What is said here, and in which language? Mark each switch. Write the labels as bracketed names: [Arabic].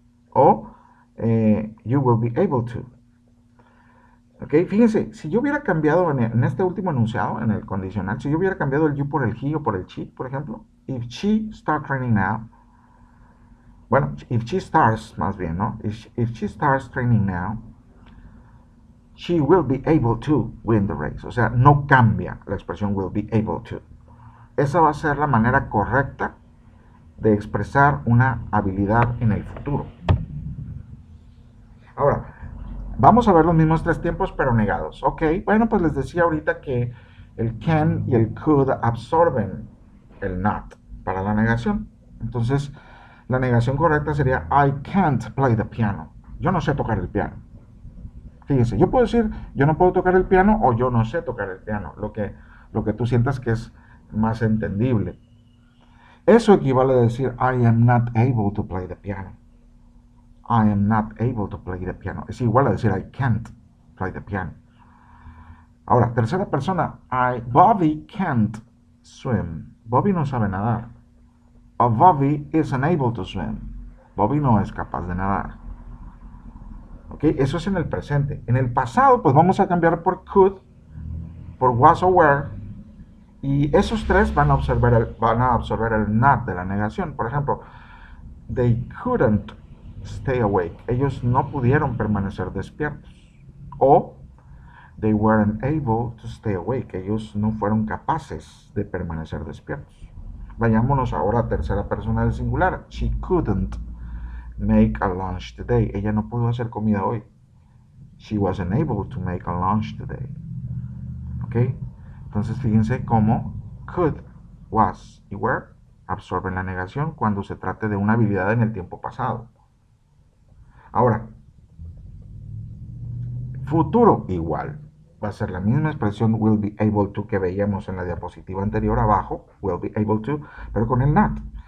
[English] O you will be able to. [Spanish] ¿Ok? Fíjense, si yo hubiera cambiado en este último enunciado, en el condicional, si yo hubiera cambiado el you por el he o por el she, por ejemplo, [English] if she start training now, [Spanish] bueno, [English] if she starts, [Spanish] más bien, ¿no? [English] If she starts training now, she will be able to win the race. [Spanish] O sea, no cambia la expresión will be able to. Esa va a ser la manera correcta de expresar una habilidad en el futuro. Ahora, vamos a ver los mismos tres tiempos, pero negados. Ok, bueno, pues les decía ahorita que el can y el could absorben el not para la negación. Entonces, la negación correcta sería [English] I can't play the piano. [Spanish] Yo no sé tocar el piano. Fíjense, yo puedo decir yo no puedo tocar el piano o yo no sé tocar el piano, lo que tú sientas que es más entendible. Eso equivale a decir [English] I am not able to play the piano. I am not able to play the piano. [Spanish] Es igual a decir [English] I can't play the piano. [Spanish] Ahora, tercera persona, [English] Bobby can't swim. [Spanish] Bobby no sabe nadar. [English] Bobby is unable to swim. [Spanish] Bobby no es capaz de nadar. ¿Ok? Eso es en el presente. En el pasado, pues vamos a cambiar por could, por was o were, y esos tres van a absorber el not de la negación. Por ejemplo, [English] they couldn't stay awake. [Spanish] Ellos no pudieron permanecer despiertos. [English] O they weren't able to stay awake. [Spanish] Ellos no fueron capaces de permanecer despiertos. Vayámonos ahora a tercera persona del singular. [English] She couldn't make a lunch today. [Spanish] Ella no pudo hacer comida hoy. [English] She wasn't able to make a lunch today. [Spanish] ¿Ok? Entonces fíjense cómo could, was y were absorben la negación cuando se trate de una habilidad en el tiempo pasado. Ahora, futuro igual. Va a ser la misma expresión [English] will be able to [Spanish] que veíamos en la diapositiva anterior abajo, will be able to, pero con el not.